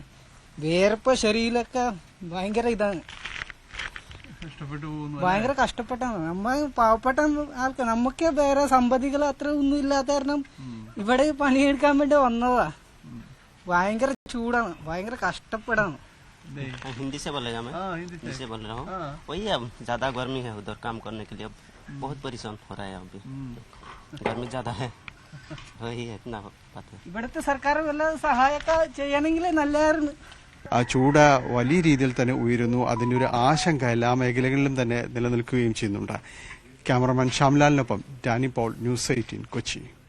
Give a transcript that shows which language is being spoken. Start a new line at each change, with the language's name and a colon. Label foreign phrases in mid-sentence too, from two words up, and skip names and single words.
Malayalam: വേർപ്പ ശരീരമൊക്കെ ഭയങ്കര ഇതാണ്, ഭയങ്കര കഷ്ടപ്പെട്ടാണ്. നമ്മ പാവപ്പെട്ട ആൾക്കാർ, നമുക്ക് വേറെ സമ്പത്തികൾ അത്ര ഒന്നും ഇല്ലാത്ത കാരണം ഇവിടെ പണിയെടുക്കാൻ വേണ്ടി വന്നതാ. ഭയങ്കര ചൂടാണ്, ഭയങ്കര കഷ്ടപ്പെടാണ്.
Hindi: हिंदी से बोल रहा मैं, हिंदी से बोल रहा हूँ. वही अब ज्यादा गर्मी है उधर, काम करने के लिए अब बहुत परेशान हो रहा है. अभी गर्मी ज्यादा है, वही है इतना बात है.
Malayalam: ഇവിടുത്തെ സർക്കാർ വല്ല സഹായമൊക്കെ ചെയ്യണമെങ്കിൽ നല്ലതായിരുന്നു. ആ ചൂട് വലിയ രീതിയിൽ തന്നെ ഉയരുന്നു. അതിന്റെ ഒരു ആശങ്ക എല്ലാ മേഖലകളിലും തന്നെ നിലനിൽക്കുകയും ചെയ്യുന്നുണ്ട്. ക്യാമറമാൻ ശ്യാംലാലിനൊപ്പം ഡാനി പോൾ, ന്യൂസ് 18 കൊച്ചി.